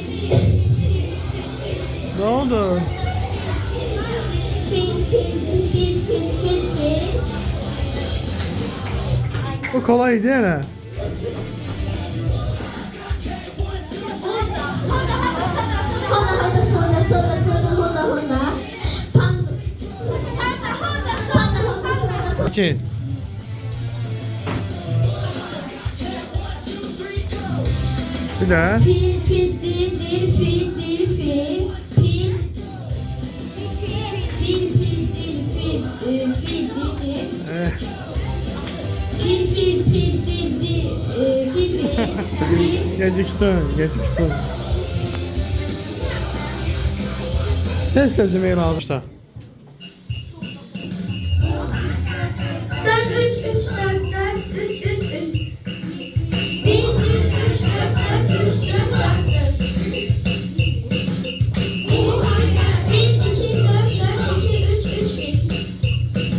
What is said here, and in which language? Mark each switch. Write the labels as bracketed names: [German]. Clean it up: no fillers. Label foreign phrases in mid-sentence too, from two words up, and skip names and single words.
[Turkish] Ne oldu? Fil fil fil fil fil fil. Bu kolay değil mi? Honda Honda Honda Honda Honda Honda Honda. Panda. Panda Honda Honda. İki. Bir daha. Fil fil dil dil fil dil fil. Fil. Fil fil dil fil fil dil dil. Fil fil fil dil dil fil fil. Geciktin, geciktin. Tez tezlemeyi almışlar. 4 3 3 4 4 3 3 3. 1 1 3 4 4 3 4 4 4. 1 2 4 4 2 3 3 1.